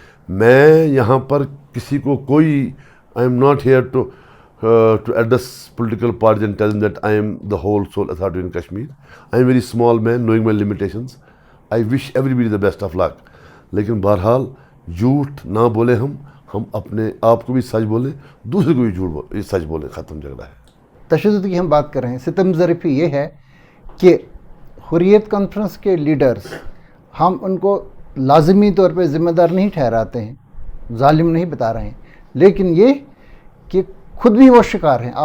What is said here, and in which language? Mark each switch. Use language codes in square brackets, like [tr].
[ur] میں یہاں پر کسی کو کوئی [en] I am not here to address political parties and tell them that I am the whole sole authority in Kashmir. I am very small man knowing my limitations. I wish everybody the best of luck. [ur] لیکن بہرحال جھوٹ نہ بولیں, ہم اپنے آپ کو بھی سچ بولیں, دوسرے کو بھی جھوٹ سچ بولیں. ختم جھگڑا ہے. تشدد کی ہم بات کر رہے ہیں. ستم ظریفی یہ ہے کہ حریت کانفرنس کے لیڈرز, ہم ان کو لازمی طور پہ ذمہ دار نہیں ٹھہراتے ہیں, ظالم نہیں بتا رہے ہیں, لیکن یہ کہ خود بھی وہ شکار ہیں.